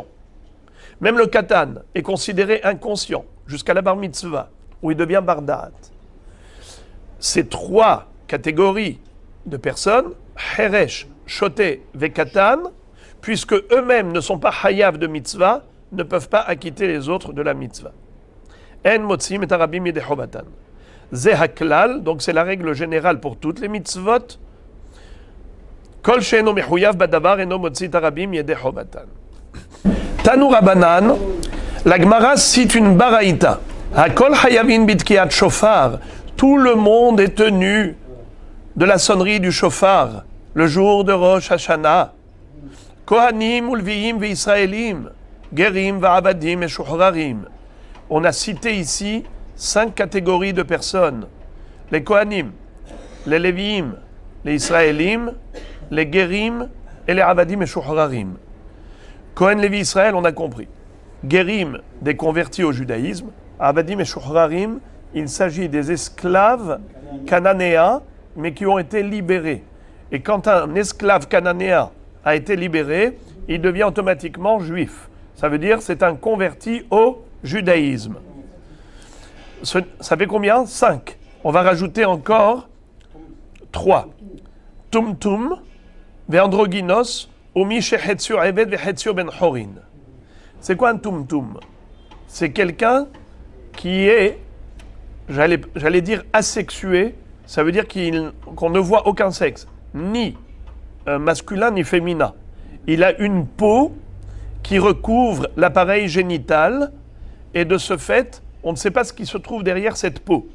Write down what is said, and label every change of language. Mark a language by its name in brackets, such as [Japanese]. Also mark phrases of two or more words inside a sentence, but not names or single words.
[French] Même le katan est considéré inconscient, jusqu'à la bar mitzvah, où il devient bardaat. Ces trois catégories de personnes, [Hebrew] חרש, שוטה, וקטן, [French] puisque eux-mêmes ne sont pas hayav de mitzvah, ne peuvent pas acquitter les autres de la mitzvah. [Hebrew] אין מוציאים את הרבים ידי חובתן. זה הכלל, [French] donc c'est la règle générale pour toutes les mitzvot. [Hebrew] כל שאינו מחויב בדבר אינו מוציא את הרבים ידי חובתן. תנו רבנן, [French] la Gemara cite une baraïta. [Hebrew] הכל חייבין בתקיעת שופר. [French] Tout le monde est tenu de la sonnerie du shofar le jour de Rosh Hashanah. [Hebrew] כהנים ולויים וישראלים, גרים ועבדים משוחררים. [French] On a cité ici 5 catégories de personnes. Les Kohanim, les Léviim, les Israélim, les Gerim et les Abadim et Shuhrarim. Kohen, Lévi, Israël, on a compris. Gerim, des convertis au judaïsme. Abadim et Shuhrarim, il s'agit des esclaves cananéens, mais qui ont été libérés. Et quand un esclave cananéen a été libéré, il devient automatiquement juif. Ça veut dire c'est un converti au judaïsme. Ça fait combien? 5. On va rajouter encore 3. [Hebrew] טומטום, ואנדרוגינוס, ומי שחציו עבד וחציו בן חורין. [French] C'est quoi un tumtum? C'est quelqu'un qui est, j'allais dire asexué, ça veut dire qu'on ne voit aucun sexe, ni masculin ni féminin. Il a une peau qui recouvre l'appareil génital et de ce fait, on ne sait pas ce qui se trouve derrière cette peau.